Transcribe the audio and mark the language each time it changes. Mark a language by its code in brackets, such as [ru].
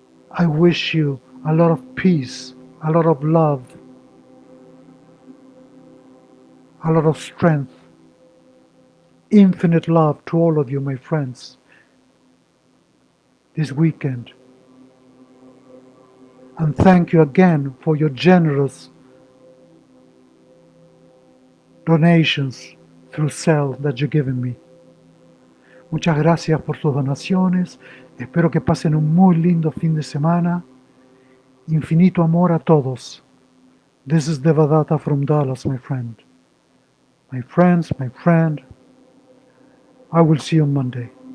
[en] I wish you a lot of peace, a lot of love, a lot of strength, infinite love to all of you, my friends, this weekend. And thank you again for your generous donations through Cell that you're giving me. [es] Muchas gracias por sus donaciones. Espero que pasen un muy lindo fin de semana. Infinito amor a todos. [en] This is Devadatta from Dallas, my friend. My friends, my friend, I will see you on Monday.